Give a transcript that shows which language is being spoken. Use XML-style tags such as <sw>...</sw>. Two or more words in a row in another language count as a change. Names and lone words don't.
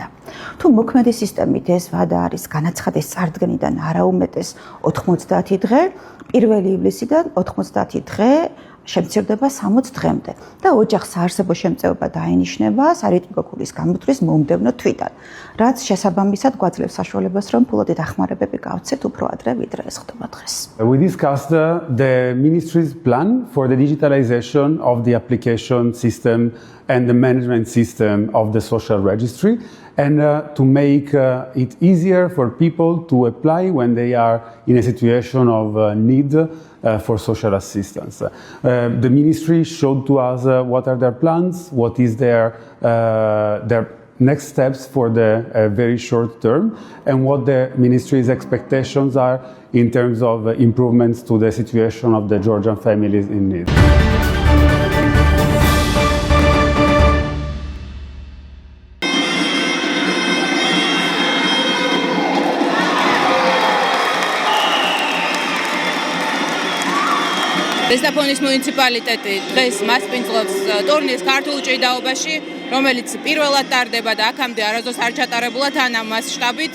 <ka>თუ მოქმედი სისტემით ეს ვადა არის განაცხადის წარდგენიდან არაუმეტეს 90 დღე, 1 ივლისიდან 90 დღე შემცირდება 60 დღემდე და ოჯახს საარსებო შემწეობა დაენიშნება სარეიტინგო ფულის გამოთვლის მომდევნო თვიდან, რაც შესაბამისად გვაძლევს საშუალებას, რომ ფულადი დახმარებები გავცეთ უფრო ადრე, ვიდრე ეს ხდება დღეს.</ka> <en>We discussed the ministry's plan for the digitalization of the application system and the management system of the social registry and to make it easier for people to apply when they are in a situation of need for social assistance. The ministry showed to us what are their plans, what is their next steps for the very short term, and what the ministry's expectations are in terms of improvements to the situation of the Georgian families in need.</en> <ka>ზესტაფონის მუნიციპალიტეტი დღეს მასპინძლობს ტურნირს ქართულ ჭიდაობაში, რომელიც პირველად ტარდება და აქამდე არასდროს არ ჩატარებულა თან ამ მასშტაბით.</ka>